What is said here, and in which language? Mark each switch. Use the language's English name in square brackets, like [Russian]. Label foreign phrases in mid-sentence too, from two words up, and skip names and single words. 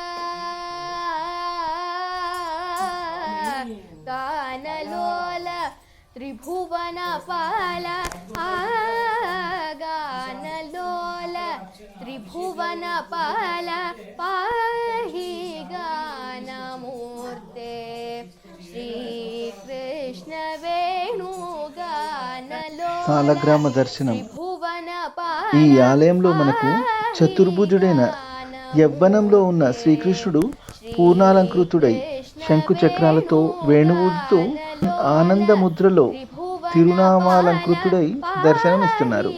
[Sanskrit] गानलोल त्रिभुवनपाल गानलोल त्रिभुवनपाल पाहि गानमूर्ते श्रीकृष्ण वेणुगानलोल [Telugu] సాలగ్రామ దర్శనం. [Sanskrit] त्रिभुवनपाल [Telugu] ఈ ఆలయంలో మనకు చతుర్భుజుడైన యవ్వనంలో ఉన్న శ్రీకృష్ణుడు పూర్ణాలంకృతుడై శంకు చక్రాలతో వేణువుతో ఆనందముద్రలో తిరునామాలంకృతుడై దర్శనమిస్తున్నారు.